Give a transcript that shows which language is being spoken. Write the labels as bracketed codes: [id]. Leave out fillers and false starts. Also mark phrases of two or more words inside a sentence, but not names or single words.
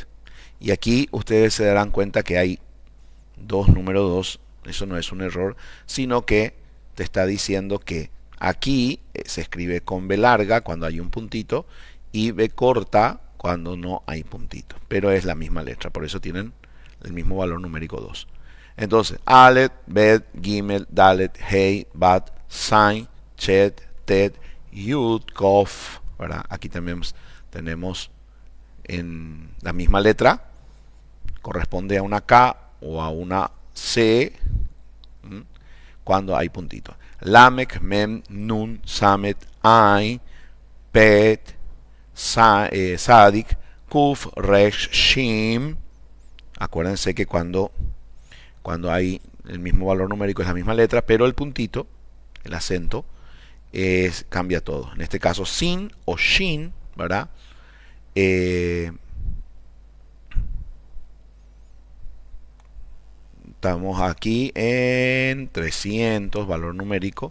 [es] Y aquí ustedes se darán cuenta que hay número 2. Eso no es un error, sino que te está diciendo que aquí se escribe con B larga cuando hay un puntito y B corta cuando no hay puntito. Pero es la misma letra, por eso tienen el mismo valor numérico 2. Entonces, Aleph, Bet, Gimel, Dalet, Hei, Bat, Zain, Chet, Tet, Yud, Kof, ¿verdad? Aquí también tenemos en la misma letra, corresponde a una K o a una C, cuando hay puntitos. Lamek, Mem, Nun, Samet, Ain, Pet, Sadik, Kuf, Resh, Shim. Acuérdense que cuando hay el mismo valor numérico es la misma letra, pero el puntito, el acento, cambia todo. En este caso, Sin o Shin, ¿verdad? Estamos aquí en 300, valor numérico.